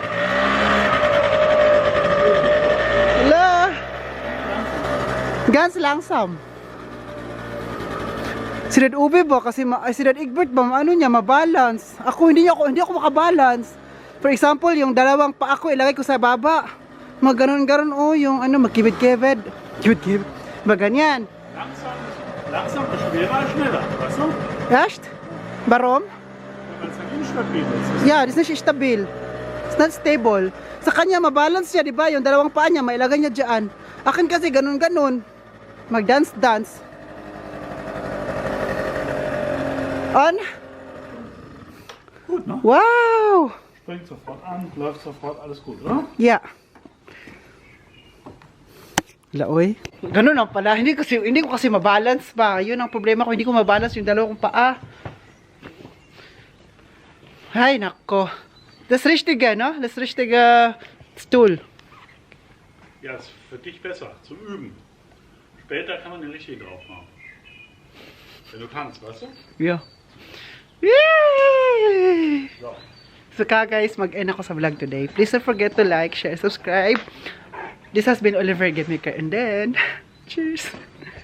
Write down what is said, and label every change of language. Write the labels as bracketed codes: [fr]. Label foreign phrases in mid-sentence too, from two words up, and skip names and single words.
[en] Hello. [de] Ganz langsam. [tl] Si Red Ube ba? Kasi si Red Egbert ba? Ano niya? Mabalance. Ako, hindi ako makabalance. [en] For example, [tl] yung dalawang pa ako, ilagay ko sa baba. Maganon-ganon, oh, yung ano, magkibid-kibid. Kibid-kibid. Maganyan. [de] Langsam und schneller, weißt du? Echt? Warum? Weil es halt instabil ist. [en] Yeah, it's not stabil. It's not stable. [tl] Sa kanya, mabalance siya, di ba? Yung dalawang paa niya, mailagay niya dyan. Akin kasi, ganun-ganun. Mag-dance-dance. [en] On? [de] Gut, ne? [en] Wow! [de] Springt sofort an, läuft sofort, alles gut, oder? [en] Yeah. Laoy. [tl] Ganun lang pala. Hindi ko kasi mabalance ba. Yun ang problema ko. Hindi ko mabalance yung dalawang paa. Ay, nako. [de] Das Richtige, no? Das Richtige Stuhl. Ja, ist für dich besser, zum Üben. Später kann man den richtig drauf machen. Wenn du kannst, weißt du? [en] Yeah. Yay! So. So guys, [tl] mag-end ako sa [en] vlog today. Please don't forget to like, share, subscribe. This has been Oliver Gamiker, and then, cheers!